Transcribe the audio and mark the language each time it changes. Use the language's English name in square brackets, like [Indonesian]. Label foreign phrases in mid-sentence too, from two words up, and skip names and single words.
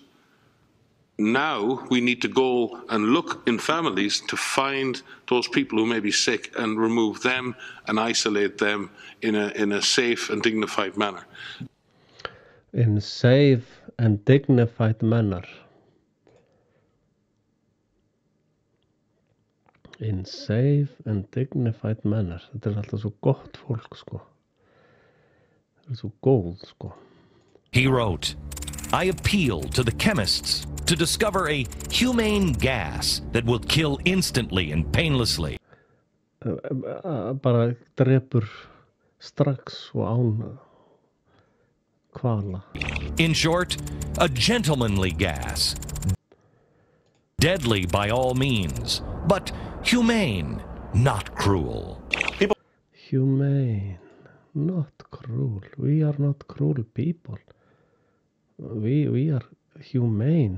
[English] Now we need to go and look in families to find those people who may be sick and remove them and isolate them in a safe and dignified manner. In safe and dignified manner. In safe and dignified manner. [Icelandic] Þetta alltaf svo gott fólk, sko. Þetta svo góð, sko. [English] He wrote, I appeal to the chemists to discover a humane gas that will kill instantly and painlessly. [Icelandic] Bara drepur strax og án kvala. [English] In short, a gentlemanly gas. Deadly by all means, but humane, not cruel. Humane, not cruel. We are not cruel people. We are humane.